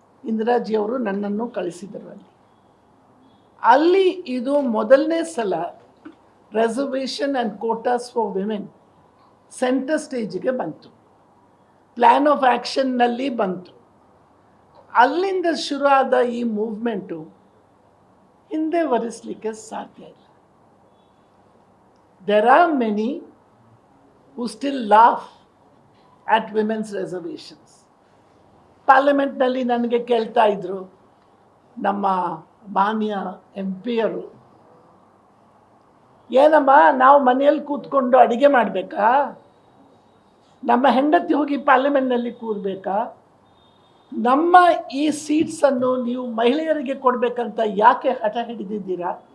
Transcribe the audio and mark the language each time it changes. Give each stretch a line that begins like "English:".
Kannada: ಇಂದಿರಾಜಿಯವರು ನನ್ನನ್ನು ಕಳಿಸಿದರು ಅಲ್ಲಿ ಇದು ಮೊದಲನೇ ಸಲ
English: reservation and quotas for women
Kannada: centre ಸ್ಟೇಜಿಗೆ ಬಂತು, ಪ್ಲ್ಯಾನ್ ಆಫ್ ಆ್ಯಕ್ಷನ್ನಲ್ಲಿ ಬಂತು. ಅಲ್ಲಿಂದ ಶುರು ಆದ ಈ ಮೂವ್ಮೆಂಟು ಹಿಂದೆ ವರಿಸಲಿಕ್ಕೆ ಸಾಧ್ಯ ಇಲ್ಲ.
English: There are many who still laugh at women's reservations.
Kannada: ಪಾರ್ಲಿಮೆಂಟ್ನಲ್ಲಿ ನನಗೆ ಕೇಳ್ತಾ ಇದ್ರು ನಮ್ಮ ಮಾನ್ಯ MP-ಯರು, ಏನಮ್ಮ ನಾವು ಮನೆಯಲ್ಲಿ ಕೂತ್ಕೊಂಡು ಅಡಿಗೆ ಮಾಡಬೇಕಾ, ನಮ್ಮ ಹೆಂಡತಿ ಹೋಗಿ ಪಾರ್ಲಿಮೆಂಟ್ನಲ್ಲಿ ಕೂರಬೇಕಾ, ನಮ್ಮ ಈ ಸೀಟ್ಸನ್ನು ನೀವು ಮಹಿಳೆಯರಿಗೆ ಕೊಡಬೇಕಂತ ಯಾಕೆ ಹಠ ಹಿಡಿದಿದ್ದೀರಾ?